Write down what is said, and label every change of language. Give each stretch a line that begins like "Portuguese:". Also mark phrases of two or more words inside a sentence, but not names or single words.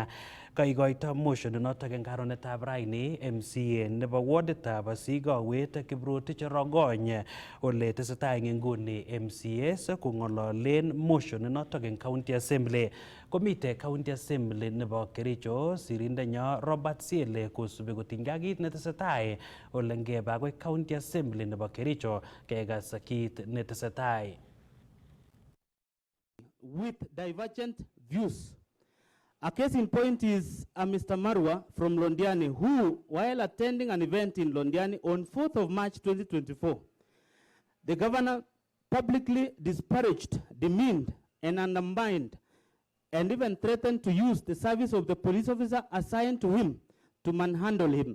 Kalenjin: Kaikoito motion notok eng karonetab raini MCA nebo warditab Sigawet Kiprotich Rogony ole tesetai eng nguni MCAs kong'ololen motion notok eng
English: county assembly.
Kalenjin: Komite
English: county assembly
Kalenjin: nebo Kericho sirindenyo Robert Siele kosubi kotinygei ak kit netesetai ole ngebe akoi
English: county assembly
Kalenjin: nebo Kericho kekas kit netesetai.
English: With divergent views. A case in point is Mr. Marwa from Londiani, who, while attending an event in Londiani on 4th of March 2024, the governor publicly disparaged, demeaned, and undermined, and even threatened to use the service of the police officer assigned to him to manhandle him.